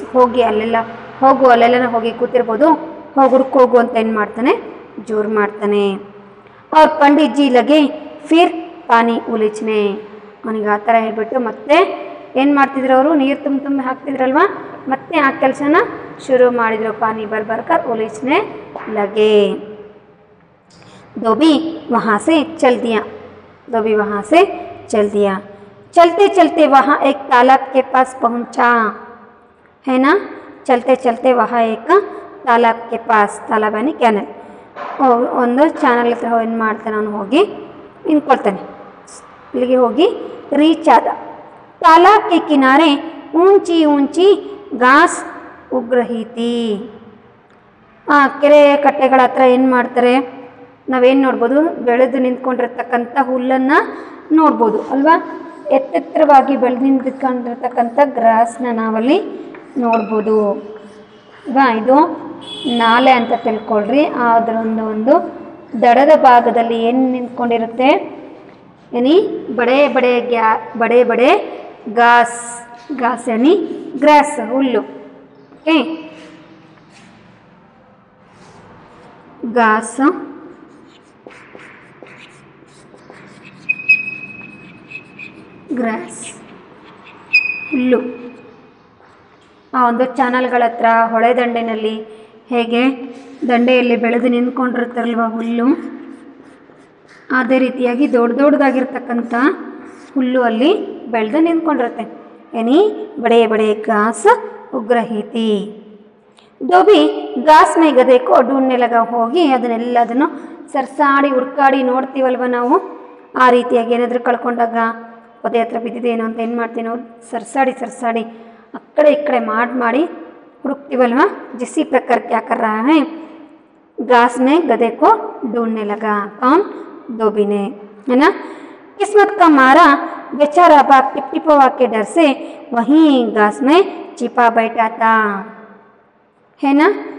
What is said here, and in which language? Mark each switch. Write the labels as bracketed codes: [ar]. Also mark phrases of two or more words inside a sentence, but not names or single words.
[kn] ಹೋಗಿ ಅಲ್ಲೆಲ್ಲ ಅಲ್ಲೆಲ್ಲ ಹೋಗಿ ಕೂತಿರ್ಬೋದು, ಹೋಗಿ ಹುಡ್ಕೋಗು ಅಂತ ಏನು ಮಾಡ್ತಾನೆ, ಜೋರು ಮಾಡ್ತಾನೆ. [hi] ಅವ್ರ पंडित जी लगे फिर पानी उलीचने. [kn] ಅವನಿಗೆ ಆ ಥರ ಹೇಳ್ಬಿಟ್ಟು ಮತ್ತೆ ಏನು ಮಾಡ್ತಿದ್ರು ಅವರು, ನೀರು ತುಂಬಿ ಹಾಕ್ತಿದ್ರಲ್ವ, ಮತ್ತೆ ಆ ಕೆಲಸನ ಶುರು ಮಾಡಿದರು. [hi] पानी भरकर उलीचने लगे. धोबी वहाँ से चल दिया, धोबी वहाँ से चल दिया. चलते चलते वहाँ एक तालाब के पास पहुँचा, है ना. चलते चलते वहाँ एक तालाब के पास, तालाब यानी कैनल. [kn] ಒಂದು ಚಾನಲ್ ಹತ್ರ ಏನು ಮಾಡ್ತಾನೆ ಅವನು, ಹೋಗಿ ನಿಂತ್ಕೊಳ್ತಾನೆ. ಇಲ್ಲಿಗೆ ಹೋಗಿ ರೀಚ್ ಆದ. [hi] तालाब के किनारे ऊंची ऊंची घास उग रही थी. [kn] ಕೆರೆ ಕಟ್ಟೆಗಳ ಹತ್ರ ಏನು ಮಾಡ್ತಾರೆ, ನಾವೇನು ನೋಡ್ಬೋದು, ಬೆಳೆದು ನಿಂತ್ಕೊಂಡಿರ್ತಕ್ಕಂಥ ಹುಲ್ಲನ್ನು ನೋಡ್ಬೋದು ಅಲ್ವಾ. ಎತ್ತೆತ್ತರವಾಗಿ ಬೆಳೆದು ನಿಂತ್ಕೊಂಡಿರ್ತಕ್ಕಂಥ ಗ್ರಾಸ್ನ ನಾವಲ್ಲಿ ನೋಡ್ಬೋದು ಅಲ್ವಾ. ಇದು ನಾಲೆ ಅಂತ ತಿಳ್ಕೊಳ್ರಿ. ಅದರ ಒಂದು ದಡದ ಭಾಗದಲ್ಲಿ ಏನು ನಿಂತ್ಕೊಂಡಿರುತ್ತೆ, [hi] यानी बड़े बड़े घास, घास यानी ग्रास, ಹುಲ್ಲು. ओके, घास, [kn] ಗ್ರಾಸ್, ಹುಲ್ಲು. ಆ ಒಂದು ಚಾನಲ್ಗಳ ಹತ್ರ, ಹೊಳೆ ದಂಡೆಯಲ್ಲಿ ಹೇಗೆ ದಂಡೆಯಲ್ಲಿ ಬೆಳೆದು ನಿಂತ್ಕೊಂಡಿರ್ತಾರಲ್ವ ಹುಲ್ಲು, ಅದೇ ರೀತಿಯಾಗಿ ದೊಡ್ಡದಾಗಿರ್ತಕ್ಕಂಥ ಹುಲ್ಲು ಅಲ್ಲಿ ಬೆಳೆದು ನಿಂತ್ಕೊಂಡಿರುತ್ತೆ. [hi] यानी बड़े बड़े घास उग रही थी. धोबी घास में गधे को ढूंढने लगा. ಹೋಗಿ ಅದನ್ನೆಲ್ಲದನ್ನು ಸರ್ಸಾಡಿ ಹುಡುಕಾಡಿ ನೋಡ್ತೀವಲ್ವ ನಾವು, ಆ ರೀತಿಯಾಗಿ ಏನಾದರೂ ಕಳ್ಕೊಂಡಾಗ ಪೊದೆ ಹತ್ರ ಬಿದ್ದಿದೇನೋ ಅಂತ ಏನು ಮಾಡ್ತೀವಿ ನಾವು, ಸರ್ಸಾಡಿ ಆ ಕಡೆ ಈ ಕಡೆ ಮಾಡಿ ಹುಡುಕ್ತೀವಲ್ವ. जिसी प्रकार क्या कर रहा है, घास में गधे को ढूंढने लगा. कौन, धोबी ने, है ना. किस्मत का मारा बेचारा बाघ टिपटिपवा के डर से वहीं घास में छिपा बैठा था, है ना।